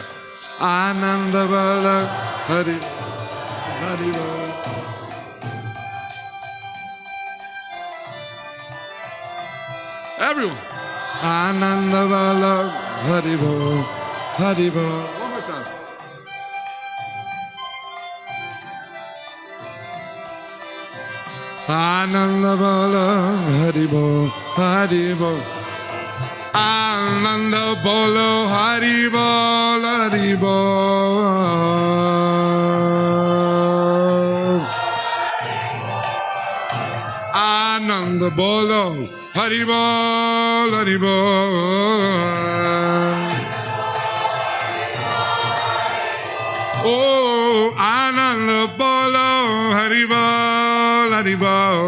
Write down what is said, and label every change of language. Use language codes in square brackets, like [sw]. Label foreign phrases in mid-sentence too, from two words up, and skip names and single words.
[bn] আনন্দ বলো হরিবোল। হরিবোল. Everyone. আনন্দ বলো হরিবোল। হরিবোল. [en] One more time. [bn] আনন্দ বলো হরিবোল, হরিবোল. আনন্দ বলো হরিবোল, হরিবোল. আনন্দ বলো হরিবোল, হরিবোল. Oh, আনন্দ বলো হরিবোল, হরিবোল.